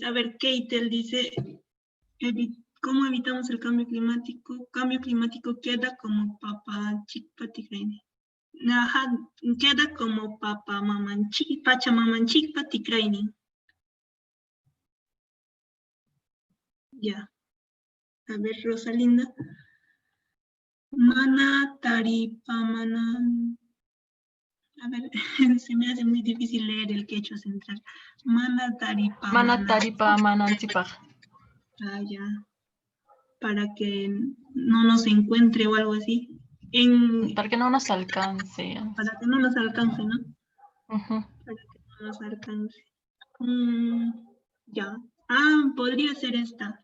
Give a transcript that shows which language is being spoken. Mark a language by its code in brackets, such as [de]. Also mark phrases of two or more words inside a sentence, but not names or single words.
[es] A ver, Keitel dice, ¿cómo evitamos el cambio climático? Cambio climático queda como Pachamamanchikpa. Ajá, queda como Pachamamanchikpa. Ya. A ver, Rosalinda. [qu] Mana taripamana. [es] A ver, se me hace muy difícil leer el quechua central. [qu] Mana taripamanantipaj. [es] Ah, ya. Para que no nos encuentre o algo así. Para que no nos alcance. Para que no nos alcance, ¿no? Uh-huh. Para que no nos alcance. Ya. Podría ser esta.